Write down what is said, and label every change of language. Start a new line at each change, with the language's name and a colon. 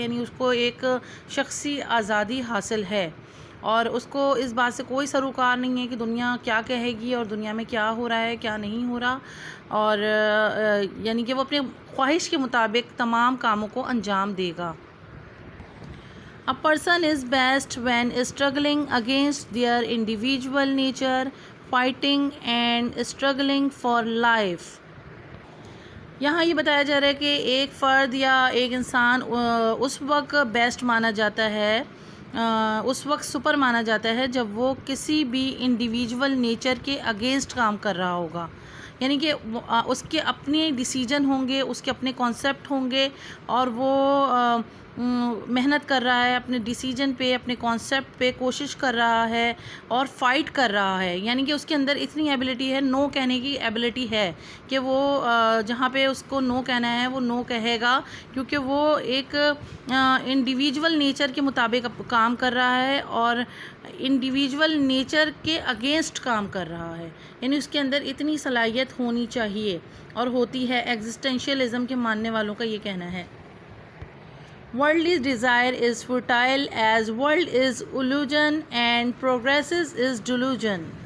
Urdu: یعنی اس کو ایک شخصی آزادی حاصل ہے اور اس کو اس بات سے کوئی سروکار نہیں ہے کہ دنیا کیا کہے گی اور دنیا میں کیا ہو رہا ہے کیا نہیں ہو رہا. اور یعنی کہ وہ اپنے خواہش کے مطابق تمام کاموں کو انجام دے گا.
English: A person is best when struggling against their individual nature, fighting and struggling for life.
Urdu: یہاں یہ بتایا جا رہا ہے کہ ایک فرد یا ایک انسان اس وقت بیسٹ مانا جاتا ہے، اس وقت سپر مانا جاتا ہے جب وہ کسی بھی انڈیویجول نیچر کے اگینسٹ کام کر رہا ہوگا. یعنی کہ اس کے اپنے ڈیسیجن ہوں گے، اس کے اپنے کانسیپٹ ہوں گے، اور وہ محنت کر رہا ہے اپنے ڈیسیجن پہ، اپنے کانسیپٹ پہ، کوشش کر رہا ہے اور فائٹ کر رہا ہے. یعنی کہ اس کے اندر اتنی ایبلٹی ہے، نو کہنے کی ایبلٹی ہے کہ وہ جہاں پہ اس کو نو کہنا ہے وہ نو کہے گا، کیونکہ وہ ایک انڈیویجول نیچر کے مطابق کام کر رہا ہے اور انڈیویجول نیچر کے اگینسٹ کام کر رہا ہے. یعنی اس کے اندر اتنی صلاحیت ہونی چاہیے اور ہوتی ہے. ایگزسٹینشیلزم کے ماننے والوں کا یہ کہنا ہے.
English: Worldly desire is futile as world is illusion and progress is delusion.